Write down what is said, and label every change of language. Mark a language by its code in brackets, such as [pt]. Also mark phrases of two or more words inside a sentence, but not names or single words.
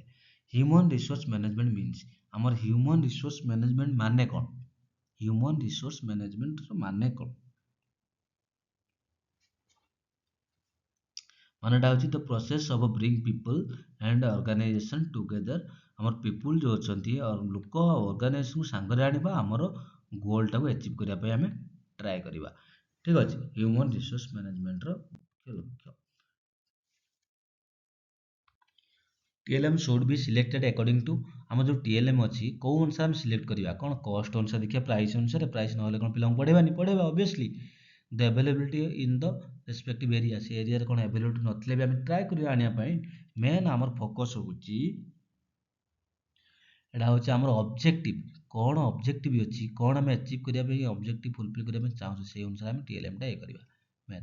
[en] human resource management means, [or] ଆମର [en] human resource management [or] ମାନେ କ'ଣ, [en] human resource [or] ମ୍ୟାନେଜମେଣ୍ଟର ମାନେ କ'ଣ, ମାନେଟା ହେଉଛି [en] the process of bring people and organization together, [or] ଆମର ପିପୁଲ ଯେଉଁ ଅଛନ୍ତି, ଲୋକ ଅର୍ଗାନାଇଜେସନକୁ ସାଙ୍ଗରେ ଆଣିବା, ଆମର ଗୋଲଟାକୁ ଆଚିଭ୍ କରିବା ପାଇଁ ଆମେ ଟ୍ରାଏ କରିବା, ଠିକ୍ ଅଛି। [en] human resource [or] ମ୍ୟାନେଜମେଣ୍ଟର ମୁଖ୍ୟ ଲକ୍ଷ୍ୟ। [en] TLM should be selected according to, [or] ଆମର ଯେଉଁ TLM ଅଛି କେଉଁ ଅନୁସାରେ ଆମେ ସିଲେକ୍ଟ କରିବା, କ'ଣ କଷ୍ଟ ଅନୁସାରେ ଦେଖିବା, ପ୍ରାଇସ୍ ଅନୁସାରେ, ପ୍ରାଇସ୍ ନହେଲେ କ'ଣ ପିଲାଙ୍କୁ ପଢ଼େଇବାନି, ପଢ଼େଇବା ଅବଭିୟସଲି। [en] the availability in the respective area, [or] ସେ ଏରିଆରେ କ'ଣ ଆଭେଲେବିଲିଟି ନଥିଲେ ବି ଆମେ ଟ୍ରାଏ କରିବା ଆଣିବା ପାଇଁ। ମେନ୍ ଆମର ଫୋକସ୍ ହେଉଛି, ଏଇଟା ହେଉଛି ଆମର ଅବଜେକ୍ଟିଭ୍, କ'ଣ ଅବଜେକ୍ଟିଭ୍ ଅଛି, କ'ଣ ଆମେ ଆଚିଭ୍ କରିବା ପାଇଁ, ଅବଜେକ୍ଟିଭ୍ ଫୁଲଫିଲ୍ କରିବା ପାଇଁ ଚାହୁଁଛୁ, ସେଇ ଅନୁସାରେ ଆମେ TLMଟା ଇଏ କରିବା ମେନ୍।